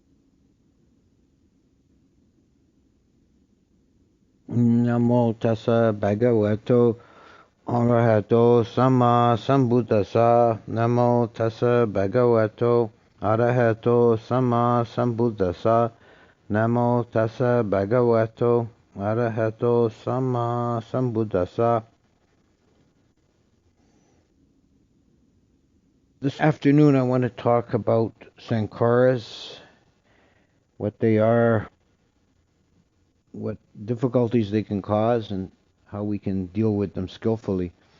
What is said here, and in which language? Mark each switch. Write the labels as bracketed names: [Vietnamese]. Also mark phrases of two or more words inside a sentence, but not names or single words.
[Pali] Namo tassa bhagavato arahato sama sambuddhassa. Namo tassa bhagavato arahato sama sambuddhassa. Namo tassa bhagavato arahato sama sambuddhassa. [English] This afternoon I want to talk about Sankharas, what they are, what difficulties they can cause, and how we can deal with them skillfully.